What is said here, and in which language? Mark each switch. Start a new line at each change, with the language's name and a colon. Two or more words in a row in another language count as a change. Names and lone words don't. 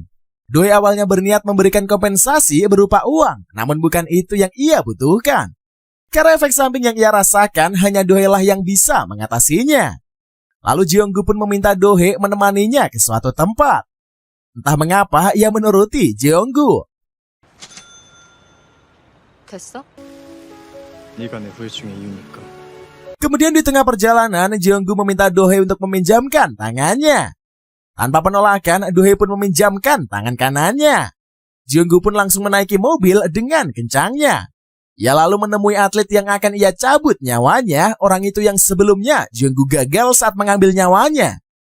Indonesian: Do-hye awalnya berniat memberikan kompensasi berupa uang, namun bukan itu yang ia butuhkan. Karena efek samping yang ia rasakan hanya Do-hye lah yang bisa mengatasinya. Lalu Jeonggu pun meminta Do-hye menemaninya ke suatu tempat. Entah mengapa ia menuruti Jeonggu.
Korean: 됐어? 네가 내 후유증의 이유니까.
Indonesian: Kemudian di tengah perjalanan, Jeonggu meminta Do-hye untuk meminjamkan tangannya. Tanpa penolakan, Do-hye pun meminjamkan tangan kanannya. Jeonggu pun langsung menaiki mobil dengan kencangnya. Ia lalu menemui atlet yang akan ia cabut nyawanya, orang itu yang sebelumnya Jeonggu gagal saat mengambil nyawanya.